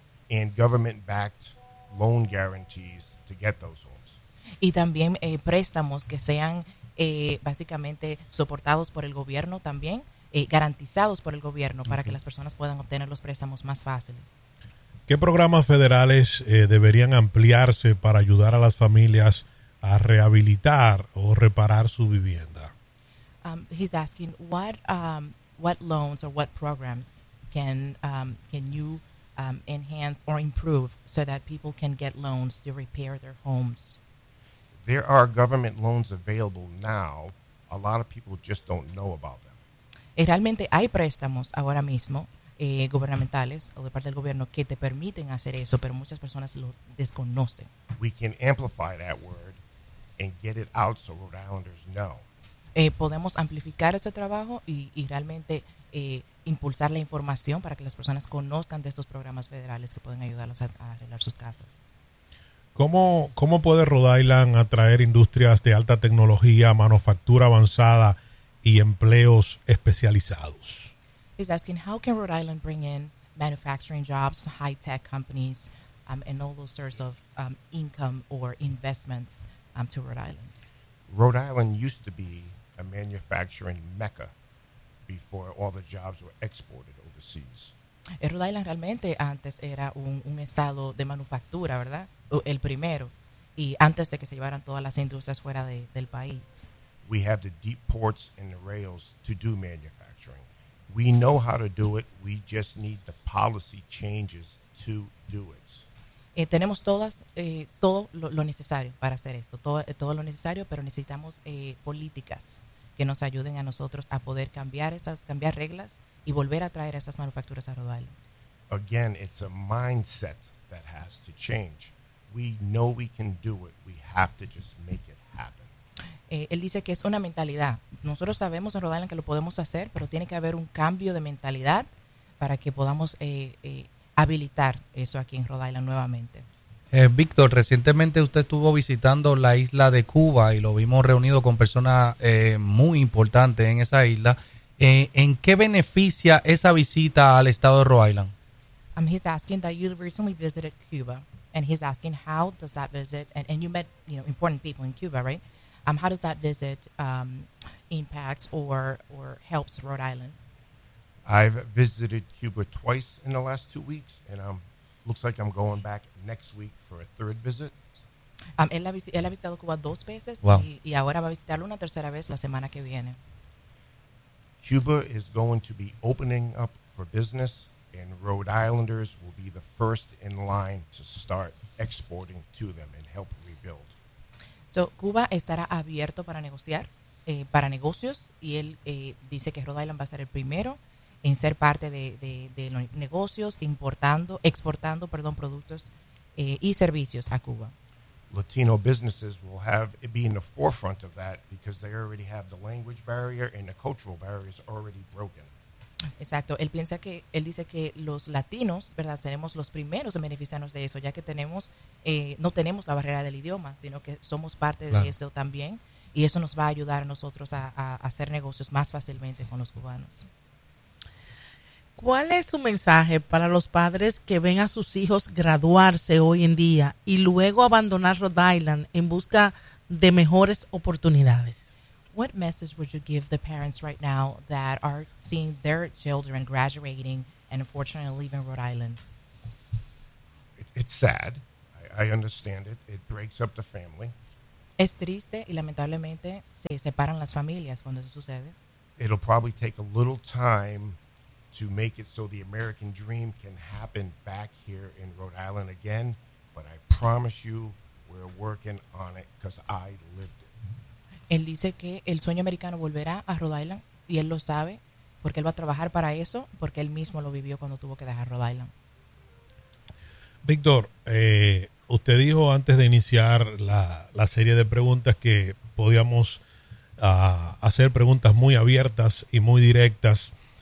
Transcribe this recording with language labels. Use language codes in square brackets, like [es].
[en] And government-backed loan guarantees to get those homes. [es] Y también préstamos que sean básicamente soportados por el gobierno también, garantizados por el gobierno para que las personas puedan obtener los préstamos más fáciles. ¿Qué programas federales deberían ampliarse para ayudar a las familias a rehabilitar o reparar su vivienda? [en] He's asking what loans or what programs can you enhance or improve so that people can get loans to repair their homes? There are government loans available now. A lot of people just don't know about them. [es] Realmente hay préstamos ahora mismo gubernamentales o de parte del gobierno que te permiten hacer eso, pero muchas personas lo desconocen. [en] We can amplify that word and get it out so Rhode Islanders know. [es] Podemos amplificar ese trabajo y realmente impulsar la información para que las personas conozcan de estos programas federales que pueden ayudarlos a arreglar sus casas. ¿Cómo puede Rhode Island atraer industrias de alta tecnología, manufactura avanzada y empleos especializados? [en] He's asking, how can Rhode Island bring in manufacturing jobs, high-tech companies, and all those sorts of income or investments to Rhode Island? Rhode Island used to be a manufacturing mecca before all the jobs were exported overseas. [es] Rhode Island realmente antes era un estado de manufactura, ¿verdad? El primero, y antes de que se llevaran todas las industrias fuera del país. [en] We have the deep ports and the rails to do manufacturing. We know how to do it. We just need the policy changes to do it. [es] Tenemos todo lo necesario para hacer esto, todo lo necesario, pero necesitamos políticas que nos ayuden a nosotros a poder cambiar reglas y volver a traer esas manufacturas a Rhode Island. [en] Again, it's a mindset that has to change. We know we can do it. We have to just make it happen. [es] Él dice que es una mentalidad. Nosotros sabemos en Rhode Island que lo podemos hacer, pero tiene que haber un cambio de mentalidad para que podamos habilitar eso aquí en Rhode Island nuevamente. Víctor, recientemente usted estuvo visitando la isla de Cuba y lo vimos reunido con personas muy importantes en esa isla. ¿En qué beneficia esa visita al estado de Rhode Island? [en] He's asking that you recently visited Cuba, and he's asking how does that visit, and you met, you know, important people in Cuba, right? How does that visit impacts or helps Rhode Island? I've visited Cuba twice in the last 2 weeks, and looks like I'm going back next week for a third visit. [es] Él ha visitado Cuba dos veces. Wow. y ahora va a visitarlo una tercera vez la semana que viene. [en] Cuba is going to be opening up for business, and Rhode Islanders will be the first in line to start exporting to them and help rebuild. So [es] Cuba estará abierto para negociar, para negocios, y él dice que Rhode Island va a ser el primero en ser parte de los negocios, exportando productos y servicios a Cuba. [en] Latino businesses will be in the forefront of that because they already have the language barrier and the cultural barriers already broken. [es] Exacto. Él dice que los latinos, ¿verdad?, seremos los primeros en beneficiarnos de eso, ya que no tenemos la barrera del idioma, sino que somos parte de eso también, y eso nos va a ayudar a nosotros a hacer negocios más fácilmente con los cubanos. ¿Cuál es su mensaje para los padres que ven a sus hijos graduarse hoy en día y luego abandonar Rhode Island en busca de mejores oportunidades? [en] What message would you give the parents right now that are seeing their children graduating and unfortunately leaving Rhode Island? It's sad. I understand it. It breaks up the family. [es] Es triste y lamentablemente se separan las familias cuando eso sucede. [en] It'll probably take a little time to make it so the American dream can happen back here in Rhode Island again, but I promise you we're working on it because I lived it. [es] Él dice que el sueño americano volverá a Rhode Island, y él lo sabe porque él va a trabajar para eso, porque él mismo lo vivió cuando tuvo que dejar Rhode Island. Víctor, usted dijo antes de iniciar la serie de preguntas que podíamos hacer preguntas muy abiertas y muy directas.